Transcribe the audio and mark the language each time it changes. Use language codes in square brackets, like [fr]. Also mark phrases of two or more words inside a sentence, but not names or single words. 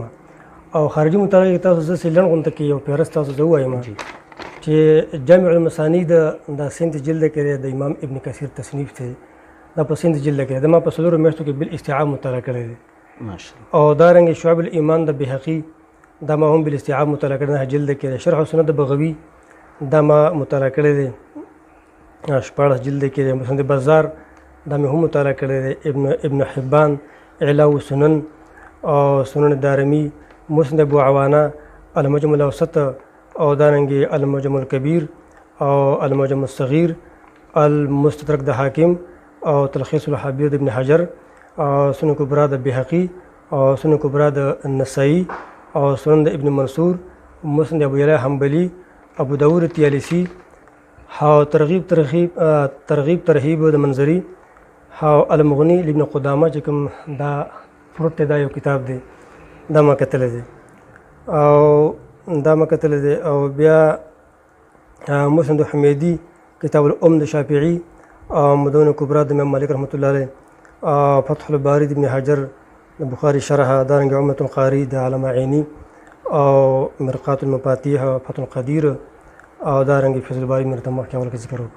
[ps] او خارجي مطالعه کې تاسو زه لنډ غونته کې یو فهرست تاسو زه ووایم چې جامع المسانی د سند جلده کې د امام ابن کثیر تصنیف دی، دا په سند جلده کې د ما په 4 میاشتو کې بالاستیعاب مطالعه کړی دی. او دارنګې شعب الایمان د بهقي دا ما هم بالاستیعاب مطالعه کړی، 9 جلده کې شرح السنه د بغوي دا ما مطالعه کړی دی، 14 جلده کې مسند بازار دا مې هم مطالعه کړی دی، ابن حبان اعلاء السنن او سنن دارمي، مسند ابو عوانه، المعجم الاوسط او دارنګې المعجم الکبیر او المعجم الصغیر، المستدرک د حاکم او تلخیص الحبیر د ابن حجر او سنن کبرا د بهقي او سنن کبرا د النسائی او سنن د ابن منصور، مسند ابو یعلا حنبلی، ابو داود طیالسی، او ترغیب ترهیب د منظری، او المغنی لابن قدامه چې کوم دا فروټ دا یو کتاب دی دا ما کتلی دی او بیا مسند حمیدی، کتاب الام د شافعي او مدونه کبرا د امام مالک [ar] رحمت الله علیه، [ps] فتح الباری د ابن حجر د بخاري شرح، دارنګې عمدة القاري د علامه عیني او مرقات المفاتيح او فتح القدیر او دارنګې فیض الباري مې ته مخکې اول کې ذکر وکړو.